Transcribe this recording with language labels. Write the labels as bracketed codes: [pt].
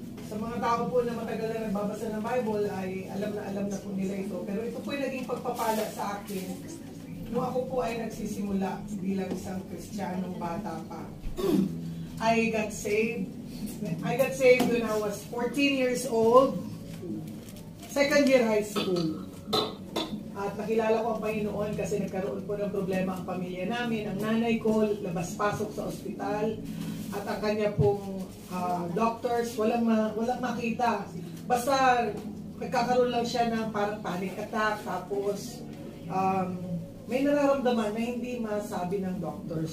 [tl] Sa mga tao po na matagal na nagbabasa ng Bible ay alam na po nila ito. Pero ito po yung naging pagpapala sa akin nung ako po ay nagsisimula bilang isang Kristiyanong bata pa, [en] I got saved. I got saved when I was 14 years old, second year high school. [tl] At nakilala ko ang Panginoon kasi nagkaroon po ng problema ang pamilya namin. Ang nanay ko, labas-pasok sa ospital. At ang kanya pong doctors, walang makita. Basta nagkakaroon lang siya ng parang panic attack. Tapos may nararamdaman na hindi masabi ng doctor.